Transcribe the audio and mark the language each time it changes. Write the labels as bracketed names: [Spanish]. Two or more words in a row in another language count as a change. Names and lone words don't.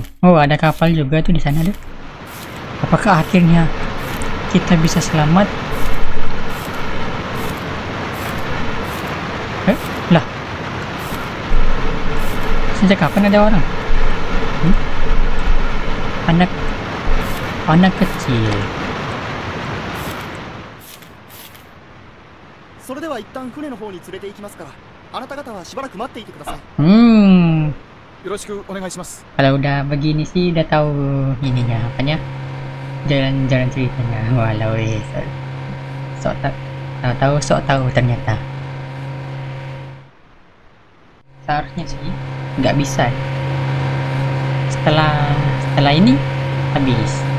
[Indonesian] Oh, ada kapal juga tuh di sana deh. Apakah akhirnya kita bisa selamat? Lah. Sejak kapan ada orang? Anak kecil. [Japanese] それでは一旦船の方に連れて行きますから、あなた方はしばらく待っていてください。よろしくお願いします。 [Indonesian] Kalau udah begini sih udah tahu ininya apanya, jalan ceritanya. Walau sok tahu ternyata. Seharusnya sih nggak bisa. Setelah ini habis.